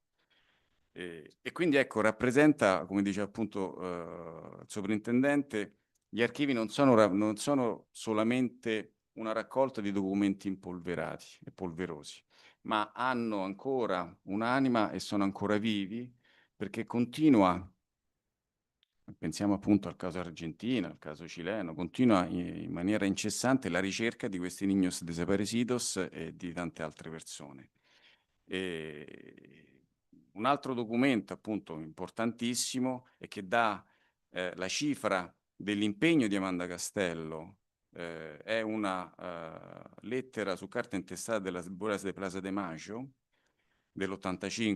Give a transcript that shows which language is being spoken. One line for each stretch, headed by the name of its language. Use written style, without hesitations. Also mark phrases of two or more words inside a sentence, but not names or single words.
Italian: E quindi ecco, rappresenta, come dice appunto il sovrintendente, gli archivi non sono solamente una raccolta di documenti impolverati e polverosi, ma hanno ancora un'anima e sono ancora vivi perché continua, pensiamo appunto al caso argentino, al caso cileno, continua in maniera incessante la ricerca di questi
Spanish: niños desaparecidos
Italian: e di tante altre persone. Un altro documento appunto importantissimo e che dà la cifra dell'impegno di Amanda Castello è una lettera su carta intestata della Buenas de Plaza de Mayo dell'85,